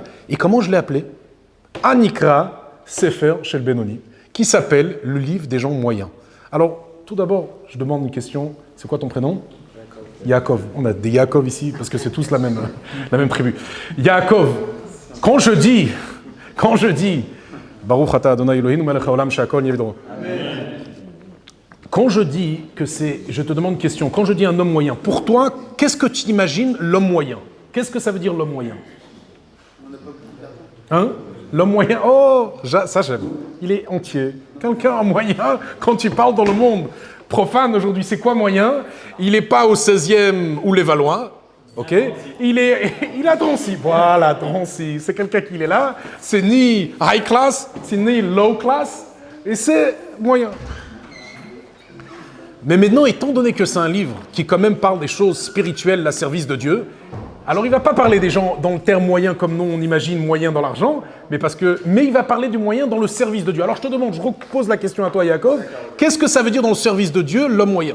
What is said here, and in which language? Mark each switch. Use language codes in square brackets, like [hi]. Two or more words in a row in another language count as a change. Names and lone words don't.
[fr] Et comment je l'ai appelé? [he] ונקרא ספר של בינוני, [fr] qui s'appelle le livre des gens moyens. Alors, tout d'abord, je demande une question. C'est quoi ton prénom? Yaakov. On a des Yaakov ici, parce que c'est tous la même tribu. Yaakov, quand je dis, [he] ברוך אתה אדוני אלוהינו מלך העולם שהכל נהיה בדברו. [fr] Quand je dis que je te demande une question, quand je dis un homme moyen, pour toi, qu'est-ce que tu imagines l'homme moyen? Qu'est-ce que ça veut dire l'homme moyen? Hein? L'homme moyen, oh, ça j'aime. Il est entier. Quelqu'un en moyen, quand tu parles dans le monde profane aujourd'hui, c'est quoi moyen? Il n'est pas au 16e ou les Valois. Ok, il a Drancy. Voilà, Drancy. C'est quelqu'un qui est là. C'est ni [en] high class, [fr] c'est ni [en] low class, [fr] et c'est moyen. Mais maintenant, étant donné que c'est un livre qui quand même parle des choses spirituelles, la service de Dieu, alors il ne va pas parler des gens dans le terme moyen comme nous on imagine moyen dans l'argent, mais il va parler du moyen dans le service de Dieu. Alors je te demande, je repose la question à toi, Yaakov, qu'est-ce que ça veut dire dans le service de Dieu, l'homme moyen?